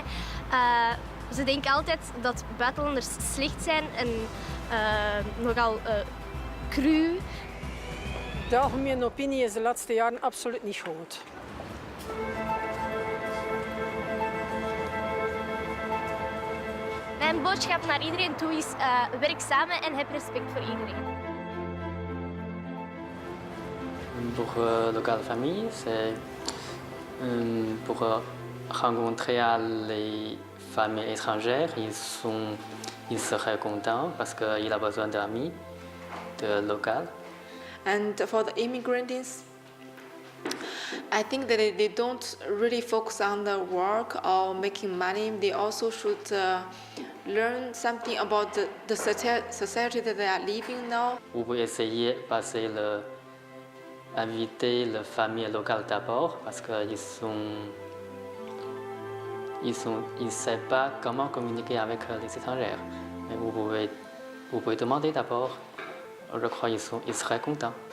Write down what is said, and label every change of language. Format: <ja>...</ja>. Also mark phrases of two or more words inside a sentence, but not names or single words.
<nl>ze denken altijd dat buitenlanders slecht zijn en nogal cru. De algemene opinie is de laatste jaren absoluut niet goed. Mijn boodschap naar iedereen toe is werk samen en heb respect voor iedereen.</nl> <fr>Pour locale famille, c'est pour rencontrer les familles étrangères. Ils seraient contents parce qu'il a besoin d'amis de local.</fr> <en>And for the immigrants, I think that they don't really focus on the work or making money. They also should learn something about the society that they are living now.</en> <fr>Vous pouvez essayer de passer inviter les familles locales d'abord parce qu'ils ne savent pas comment communiquer avec les étrangers. Mais vous pouvez demander d'abord. Je crois qu'ils seraient contents.</fr>